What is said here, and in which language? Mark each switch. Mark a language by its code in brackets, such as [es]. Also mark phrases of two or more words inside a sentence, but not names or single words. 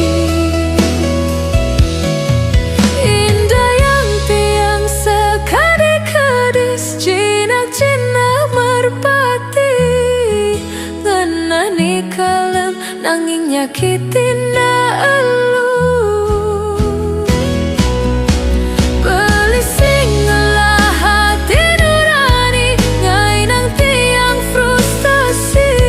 [ban] Indah yang tiang sekadis-kadis, [id] jinak-jinak merpati. [ban] Ngenah ni kalem nanging nyakitin na elu. Beli sing ngelah hati nurani, ngai nang tiang frustasi.